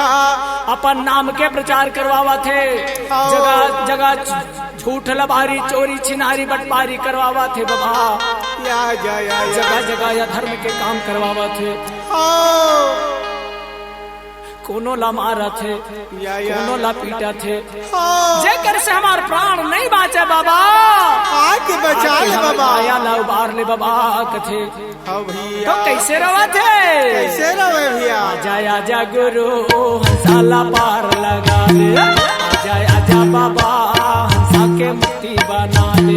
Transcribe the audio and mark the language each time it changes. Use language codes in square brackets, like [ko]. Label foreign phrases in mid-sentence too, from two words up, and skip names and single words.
[hne] अपन नाम के प्रचार करवावा थे जगह जगह झूठ लबारी चोरी छिनारी बटपारी करवावा थे बाबा या जगह जगह या धर्म के काम करवावा थे कोनो ला मारा थे कोनो ला पीटा थे जेकर से हमार प्राण नहीं बाचे बाबा आके बचा ले बाबा आया ला उबार ले बाबा कथे हाँ भैया तो कैसे रवा थे कैसे रवे भैया आजा आजा गुरु हंसाला पार लगा दे आजा आजा बाबा हंसा के मुक्ति बना दे